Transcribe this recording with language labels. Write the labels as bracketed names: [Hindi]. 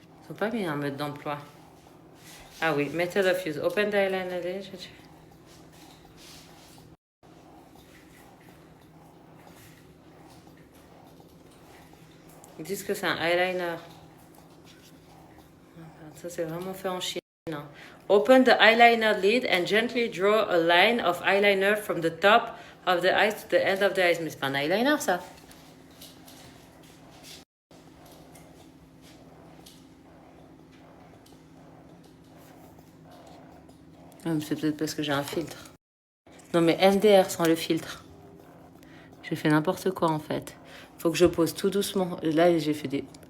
[French] Ils n'ont pas mis un mode d'emploi. Ah oui, [English] method of use. Open the eyeliner. [French] Ils disent que c'est un eyeliner. Ça, c'est vraiment fait en Chine. [English] Open the eyeliner lid and gently draw a line of eyeliner from the top of the eyes to the end of the eyes. [French] Mais c'est pas un eyeliner, ça. C'est peut-être parce que j'ai un filtre. Non, mais MDR sans le filtre. J'ai fait n'importe quoi, en fait. Faut que je pose tout doucement. Là, j'ai fait des...